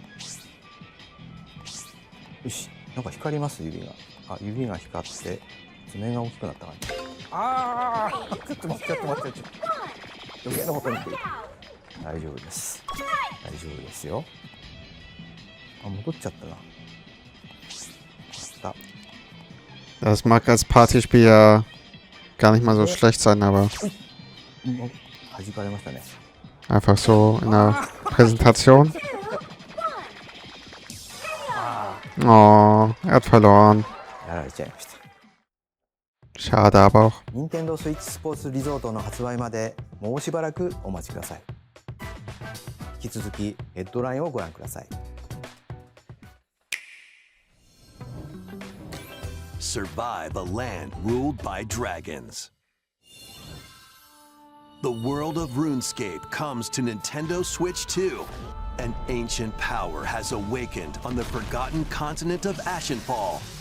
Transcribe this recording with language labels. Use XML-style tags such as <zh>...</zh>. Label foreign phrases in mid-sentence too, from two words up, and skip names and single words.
<ja>よし、なんか光ります指が。あ、指が光って爪が大きくなった感じ。ああ、ちょっと待って余計なことに。大丈夫です。大丈夫ですよ。あ、戻っちゃったな。</ja> <de>Das mag als Partyspiel ja gar nicht mal so schlecht sein, aber...</de> <ja>弾かれましたね。</ja> <de>Einfach so in der Präsentation. Oh, er hat verloren.</de> <ja>やられちゃいました。</ja> <de>Schade aber auch.</de> <ja>任天堂スイッチスポーツリゾートの発売までもうしばらくお待ちください。引き続きヘッドラインをご覧ください。</ja> <en>Survive a land ruled by dragons. The world of RuneScape comes to Nintendo Switch 2. An ancient power has awakened on the forgotten continent of Ashenfall.</en>